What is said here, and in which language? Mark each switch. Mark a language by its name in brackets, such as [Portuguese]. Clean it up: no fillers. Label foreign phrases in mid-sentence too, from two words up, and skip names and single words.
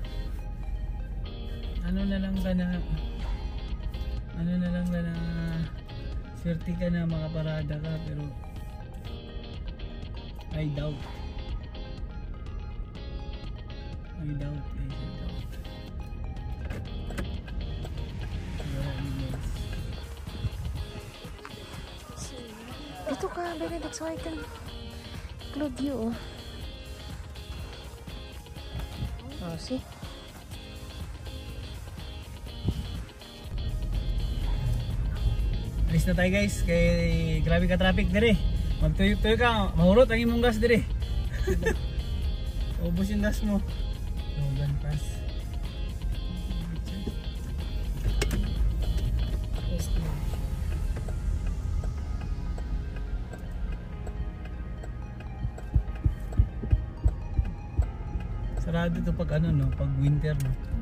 [Filipino] Ano na lang ka na swerte ka na makaparada ka pero [English] I doubt [Filipino] Dito ka, [English] Benedict, so I can include you. Oh, see? [Filipino] Alis na tayo guys, [Cebuano] kay grabe ka traffic dire. Magtuyok-tuyok ka, mahurot ang imong gas dire. [Filipino] Ubus yung gas mo. [Cebuano] Logan Pass. Sarado to pag ano no, pag winter no.